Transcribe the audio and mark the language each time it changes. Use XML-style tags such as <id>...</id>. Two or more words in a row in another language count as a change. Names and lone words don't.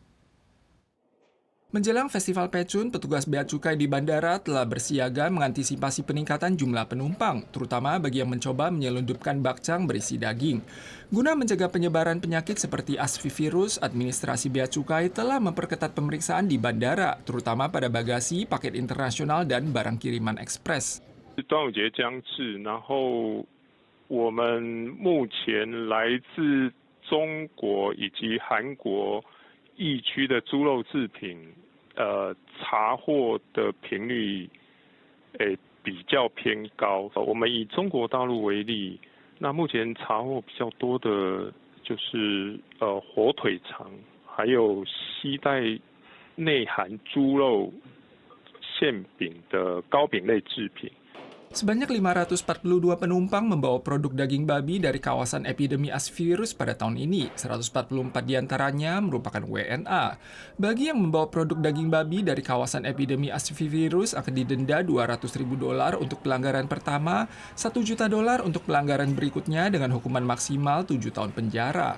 <id>Menjelang Festival Pecun, petugas bea cukai di bandara telah bersiaga mengantisipasi peningkatan jumlah penumpang, terutama bagi yang mencoba menyelundupkan bakcang berisi daging. Guna mencegah penyebaran penyakit seperti asfivirus, Administrasi Bea Cukai telah memperketat pemeriksaan di bandara, terutama pada bagasi, paket internasional, dan barang kiriman ekspres.</id> <zh>端午节将至，然后我们目前来自中国以及韩国疫区的猪肉制品，查获的频率，比较偏高。我们以中国大陆为例，那目前查获比较多的就是火腿肠，还有携带内含猪肉馅饼的糕饼类制品。</zh> <id>Sebanyak 542 penumpang membawa produk daging babi dari kawasan epidemi asfivirus pada tahun ini. 144 diantaranya merupakan WNA. Bagi yang membawa produk daging babi dari kawasan epidemi asfivirus akan didenda 200.000 dolar untuk pelanggaran pertama, 1 juta dolar untuk pelanggaran berikutnya dengan hukuman maksimal 7 tahun penjara.</id>